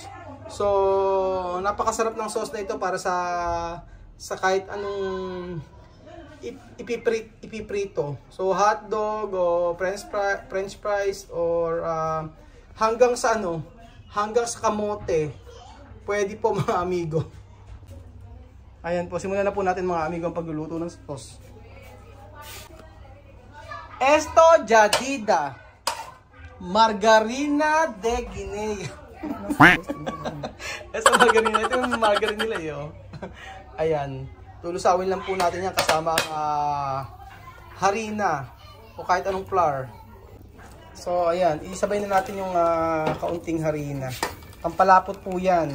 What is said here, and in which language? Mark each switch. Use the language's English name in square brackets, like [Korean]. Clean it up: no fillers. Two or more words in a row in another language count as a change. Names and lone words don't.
[Filipino] So napakasarap ng sauce na ito para sa kahit anong ipiprito. So hotdog o [English] french fries [Filipino] or hanggang sa kamote. Pwede po mga amigo. Ayan po, simulan na po natin mga amigo ang pagluluto ng sauce. [Spanish] Esto jadida margarina de Guinea. [Filipino] Ito margarina, ito yung margarine nila yo. Ayan, tulusawin lang po natin yan kasama ang harina o kahit anong flour. So ayan, isabay na natin yung kaunting harina. Pampalapot po yan.